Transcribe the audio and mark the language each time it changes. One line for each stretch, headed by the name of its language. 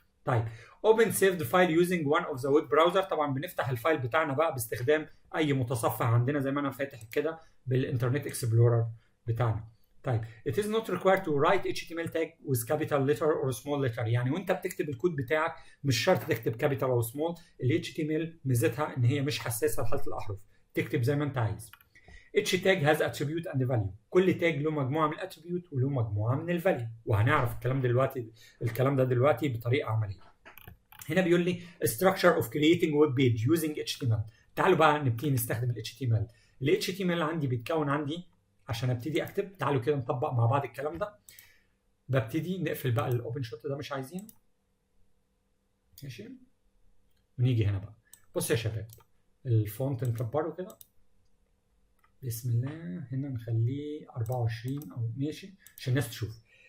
Arabic: طيب
English: open saved file using one of the web browser.
Arabic: طبعا بنفتح الفايل بتاعنا بقى باستخدام اي متصفح عندنا زي ما انا فاتح كده بالانترنت اكسبلورر بتاعنا.
English: طيب it is not required to write HTML tag with capital letter or small letter.
Arabic: يعني وانت بتكتب الكود بتاعك مش شرط تكتب capital او small. ال HTML ميزتها ان هي مش حساسه لحاله الاحرف، تكتب زي ما انت عايز.
English: each tag has attribute and value.
Arabic: كل تاج له مجموعه من الاتريبيوت وله مجموعه من الفاليو، وهنعرف الكلام ده دلوقتي بطريقه عمليه. هنا بيقول لي
English: structure of creating web page using HTML.
Arabic: تعالوا بقى نبتدي نستخدم ال HTML. ال HTML عندي بيتكون عندي عشان ابتدي اكتب. تعالوا كده نطبق مع بعض الكلام ده. ببتدي نقفل بقى الاوبن شوت ده مش عايزينه، ماشي، ونيجي هنا بقى. بص يا شباب، الفونت نكبره كده بسم الله، هنا نخليه 24 او ماشي عشان الناس تشوف.